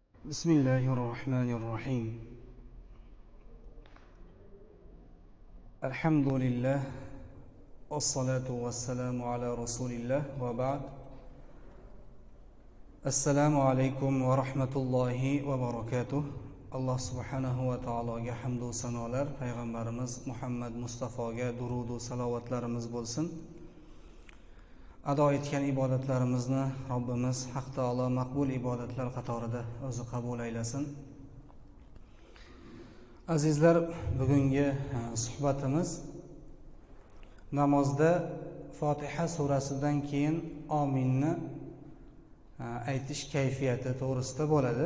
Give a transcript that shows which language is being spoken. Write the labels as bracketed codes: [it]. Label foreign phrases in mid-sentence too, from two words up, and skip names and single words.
[ar] بسم الله الرحمن الرحيم الحمد لله والصلاة والسلام على رسول الله وبعد السلام عليكم ورحمة الله وبركاته الله سبحانه وتعالى حمد و [uz] sanolar payg'ambarimiz Muhammad Mustafoga durud و salovatlarimiz bo'lsin. Ado etgan ibodatlarimizni Robbimiz Haq taolo maqbul ibodatlar qatorida o'zi qabul aylasin. Azizlar, bugungi suhbatimiz namozda Fotiha surasidan keyin ominni aytish kayfiyati to'g'risida bo'ladi.